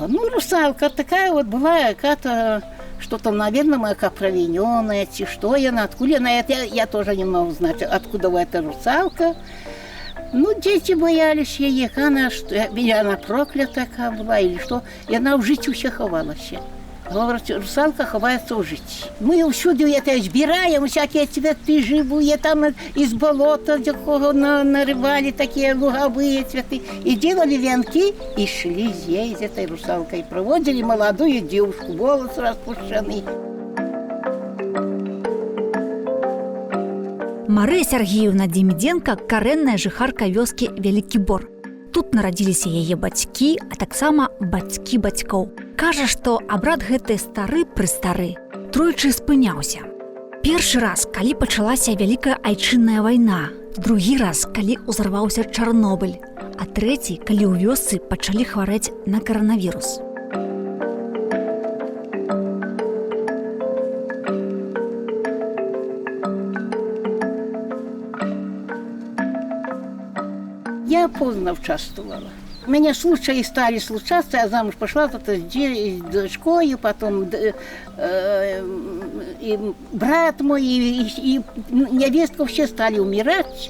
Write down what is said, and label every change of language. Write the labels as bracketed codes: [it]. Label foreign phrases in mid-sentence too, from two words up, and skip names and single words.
[ru] Ну, русалка такая вот была, какая-то, что-то, наверное, как провиненная, что она, откуда она, это я тоже не могу знать, откуда эта русалка. Ну, дети боялись ее, она, она проклята была или что, и она [uk] в житті ще ховалася. [ru] Говорят, русалка [uk] ховается в житті. [ru] Мы всюди это збираем, всякие цветы живые, там из болота, якого нарывали такие луговые цветы. И делали венки, и шли здесь этой русалкой. Проводили молодую девушку, волос распущенный. [be] Марыя Сергеевна Демиденко – карэнная жыхарка вёскі Вялікі Бор. Тут нарадзіліся яе бацькі, а таксама бацькі бацькоў. Кажа, што абрад гэты стары-прыстары, тройчы спыняўся. Першы раз, калі пачалася Вялікая айчынная вайна, другі раз, калі ўзарваўся Чарнобыль, а трэці, калі ў вёсцы пачалі хварэць на каранавірус. [ru] Я поздно участвовала. У меня случаи стали случаться, я замуж пошла с дочкой, потом и брат мой, и невестка все стали умирать.